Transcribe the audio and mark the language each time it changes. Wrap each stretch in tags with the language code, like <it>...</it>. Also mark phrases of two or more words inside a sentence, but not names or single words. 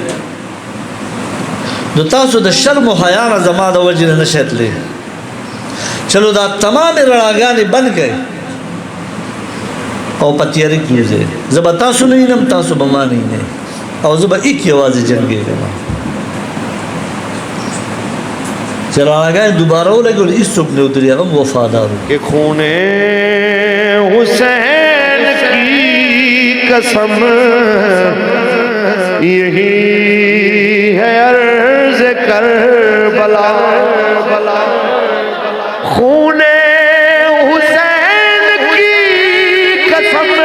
<ps>نو تاسو د شرم او حیا نه زما د وجې نه نشتلې چلو دا تمام رڼاګانې بند کړئ او په تیارې کې وځئ زه به تاسو نه وینم تاسو به ما نه وینئ او زه به ایک یوازې جنګېږم چې رڼاګانې دوباره ولګول هېڅوک نه ودرېږي هغه وفادار</ps> <ur>کہ خون حسین کی قسم یہی ہے عرض کربلا خون حسین کی قسم</ur>